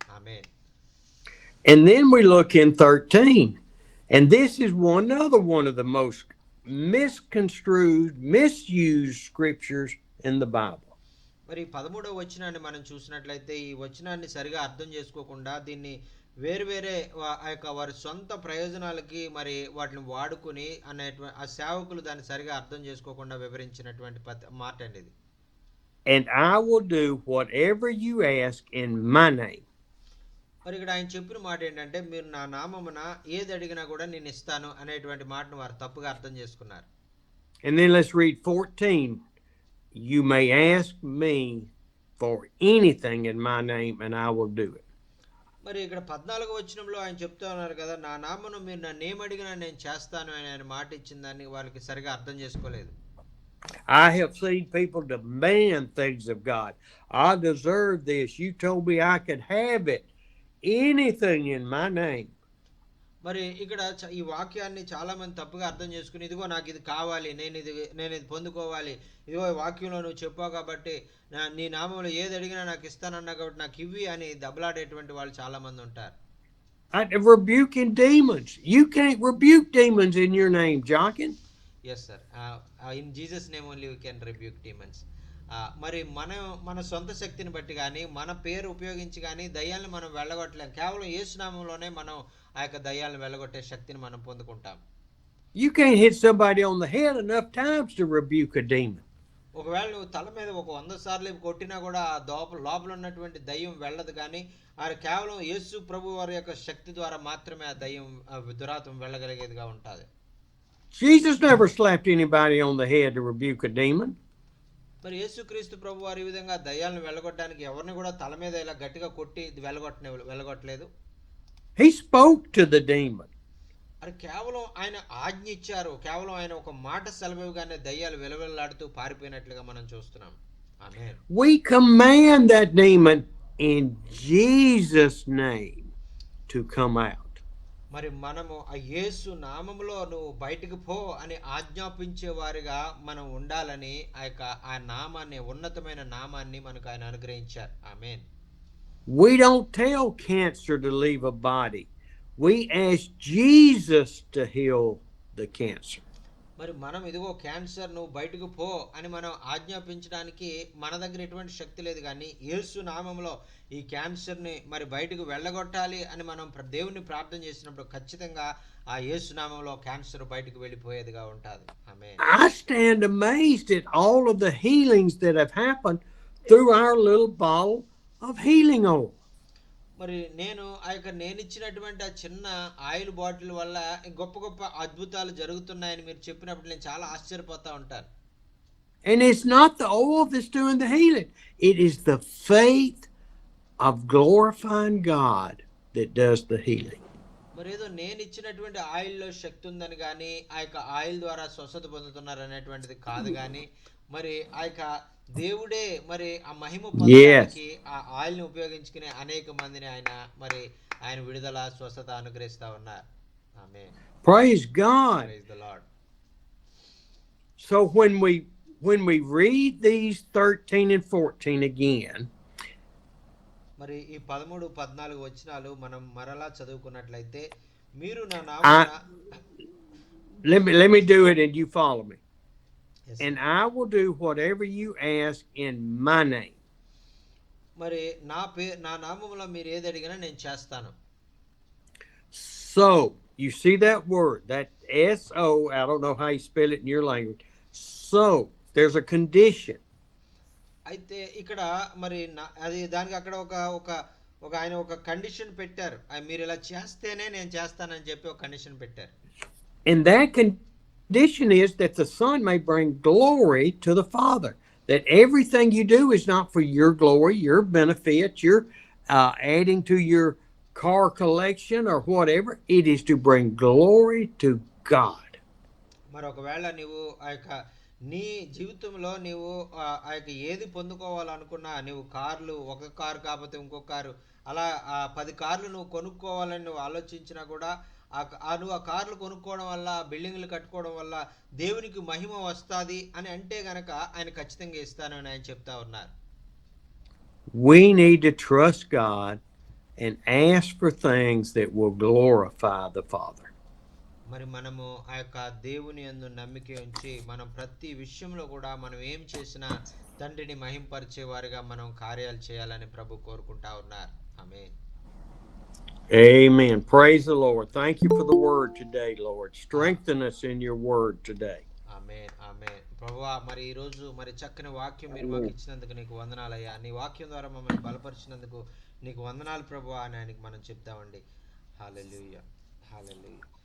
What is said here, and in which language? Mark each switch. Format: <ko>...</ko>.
<te>Amen.</te> <en>And then we look in 13, and this is another one of the most misconstrued, misused scriptures in the Bible.</en> <te>మరి 13వ వచనాన్ని మనం చూసినట్లయితే ఈ వచనాన్ని సరిగా అర్థం చేసుకోకుండా దీన్ని వేరే ఆ యొక్క వారి సొంత ప్రయోజనాలకి మరి వాటిని వాడుకుని అనేటువంటి ఆ సేవకులు దాన్ని సరిగా అర్థం చేసుకోకుండా వివరించినటువంటి మాట అండి ఇది.</te> <en>And I will do whatever you ask in my name.</en> <te>మరి ఇక్కడ ఆయన చెప్పిన మాట ఏంటంటే, మీరు నా నామమున ఏది అడిగినా కూడా నేను ఇస్తాను అనేటువంటి మాటను వారు తప్పుగా అర్థం చేసుకున్నారు.</te> <en>And then let's read 14. You may ask me for anything in my name and I will do it.</en> <te>మరి ఇక్కడ 14వ వచనంలో ఆయన చెప్తా ఉన్నారు కదా, నా నామమున మీరు నన్ను ఏమడిగినా నేను చేస్తాను అని ఆయన మాట ఇచ్చిన దాన్ని వాళ్ళకి సరిగా అర్థం చేసుకోలేదు.</te> <en>I have seen people demand things of God. I deserve this. You told me I could have it. Anything in my name.</en> <te>మరి ఇక్కడ ఈ వాక్యాన్ని చాలా మంది తప్పుగా అర్థం చేసుకుని, ఇదిగో నాకు ఇది కావాలి, నేను ఇది పొందుకోవాలి, ఇదిగో వాక్యంలో నువ్వు చెప్పావు కాబట్టి నీ నామంలో ఏది అడిగినా నాకు ఇస్తానన్నా కాబట్టి నాకు ఇవ్వి అని దెబ్బలాడేటువంటి వాళ్ళు చాలా మంది ఉంటారు.</te> <en>Rebuking demons. You can't rebuke demons in your name, Jockin. Yes, sir. In Jesus' name only we can rebuke demons.</en> <te>మరి మన సొంత శక్తిని బట్టి కానీ మన పేరు ఉపయోగించి కానీ దయ్యాలను మనం వెళ్ళగొట్టలేం. కేవలం యేసునామంలోనే మనం ఆ యొక్క దయ్యాలను వెళ్ళగొట్టే శక్తిని మనం పొందుకుంటాం.</te> <en>You can't hit somebody on the head enough times to rebuke a demon.</en> <te>ఒకవేళ నువ్వు తల మీద 100 సార్లు కొట్టినా కూడా ఆ లోపల ఉన్నటువంటి దయ్యం వెళ్ళదు. కానీ కేవలం యేసు ప్రభు వారి యొక్క శక్తి ద్వారా మాత్రమే ఆ దయ్యం దురాత్మ వెళ్ళగలిగేదిగా ఉంటుంది.</te> <en>Jesus never slapped anybody on the head to rebuke a demon.</en> <te>మరి యేసుక్రీస్తు ప్రభు వారి విధంగా దయ్యాలను వెళ్ళగొట్టడానికి ఎవరిని కూడా తల మీద ఇలా గట్టిగా కొట్టి వెళ్ళగొట్టలేదు.</te> <en>He spoke to the demon.</en> <te>అది కేవలం ఆయన ఆజ్ఞ ఇచ్చారు. కేవలం ఆయన ఒక మాట సెలవుగానే దయ్యాలు వెలవెల్లాడుతూ పారిపోయినట్లుగా మనం చూస్తున్నాం. ఆమేన్.</te> <en>We command that demon in Jesus' name to come out.</en> <te>మరి మనము ఆ యేసు నామములో నువ్వు బయటికి పో అని ఆజ్ఞాపించే వారిగా మనం ఉండాలని ఆ నామాన్ని, ఉన్నతమైన నామాన్ని మనకు ఆయన అనుగ్రహించారు. ఆమేన్.</te> <en>We don't tell cancer to leave a body. We ask Jesus to heal the cancer.</en> <te>మరి మనం ఇదిగో క్యాన్సర్ నువ్వు బయటకు పో అని మనం ఆజ్ఞాపించడానికి మన దగ్గర ఎటువంటి శక్తి లేదు. కానీ యేసు నామంలో ఈ క్యాన్సర్ని మరి బయటకు వెళ్ళగొట్టాలి అని మనం దేవుని ప్రార్థన చేసినప్పుడు ఖచ్చితంగా ఆ యేసు నామంలో క్యాన్సర్ బయటకు వెళ్ళిపోయేదిగా ఉంటుంది. ఆమేన్.</te> <en>I stand amazed at all of the healings that have happened through our little bottle of healing oil.</en> <te>మరి నేను ఇచ్చినటువంటి ఆ చిన్న ఆయిల్ బాటిల్ వల్ల గొప్ప గొప్ప అద్భుతాలు జరుగుతున్నాయని మీరు చెప్పినప్పుడు నేను చాలా ఆశ్చర్యపోతా ఉంటాను.</te> <en>And it's not the oil that's doing the healing. It is the faith of glorifying God that does the healing.</en> <te>మరి ఏదో నేను ఇచ్చినటువంటి ఆయిల్లో శక్తి ఉందని కానీ ఆ యొక్క ఆయిల్ ద్వారా స్వస్థత పొందుతున్నారు అనేటువంటిది కాదు. కానీ మరి ఆ యొక్క దేవుడే మరి ఆ మహిమ పొందడానికి ఆ ఆయిల్ ని ఉపయోగించుకునే అనేక మందిని ఆయన విడుదల స్వస్థత అనుగ్రహిస్తా ఉన్నారు. ఆమేన్.</te> <en>Praise God. Praise the Lord. So when we read these 13 and 14 again,</en> <te>మరి ఈ 13, 14 వచనాలు మనం మరలా చదువుకున్నట్లయితే, మీరు నా నామమున</te> <en>let me do it and you follow me. Yes. And I will do whatever you ask in my name.</en> <te>మరి నా నామములో మీరు ఏది అడిగినా నేను చేస్తాను.</te> <en>So, you see that word, that S-O, I don't know how you spell it in your language. So, there's a condition.</en> <te>అయితే ఇక్కడ మరి అది దానికి అక్కడ ఒక ఆయన ఒక కండిషన్ పెట్టారు. మీరు ఇలా చేస్తేనే నేను చేస్తానని చెప్పి ఒక కండిషన్ పెట్టారు.</te> <en>And that condition is that the Son may bring glory to the Father. That everything you do is not for your glory, your benefit, your adding to your car collection or whatever. It is to bring glory to God.</en> <te>మరి ఒకవేళ నీవు నీ జీవితంలో నీవు ఆ యొక్క ఏది పొందుకోవాలనుకున్నా, నీవు ఒక కారు కాకపోతే ఇంకో కారు, అలా 10 కార్లు నువ్వు కొనుక్కోవాలని నువ్వు ఆలోచించినా కూడా నువ్వు ఆ కార్లు కొనుక్కోవడం వల్ల, బిల్డింగ్లు కట్టుకోవడం వల్ల దేవునికి మహిమ వస్తుంది అని అంటే గనక ఆయన ఖచ్చితంగా ఇస్తానని ఆయన చెప్తా ఉన్నారు.</te> <en>We need to trust God and ask for things that will glorify the Father.</en> <te>మరి మనము ఆ యొక్క దేవుని యందు నమ్మిక ఉంచి మనం ప్రతి విషయంలో కూడా మనం ఏం చేసినా తండ్రిని మహింపరిచే వారిగా మనం కార్యాలు చేయాలని ప్రభు కోరుకుంటా ఉన్నారు. ఆమేన్.</te> <en>Amen. Praise the Lord. Thank you for the word today, Lord. Strengthen us in your word today.</en> <te>ఆమేన్. ఆమేన్. ప్రభువా, మరి ఈ రోజు మరి చక్కని వాక్యం మీరు మాకు ఇచ్చినందుకు నీకు వందనాలయ్యా. నీ వాక్యం ద్వారా మమ్మల్ని బలపరిచినందుకు నీకు వందనాలు ప్రభువా అని ఆయనకి మనం చెప్తామండి. హల్లెలూయా. హల్లెలూయా.</te>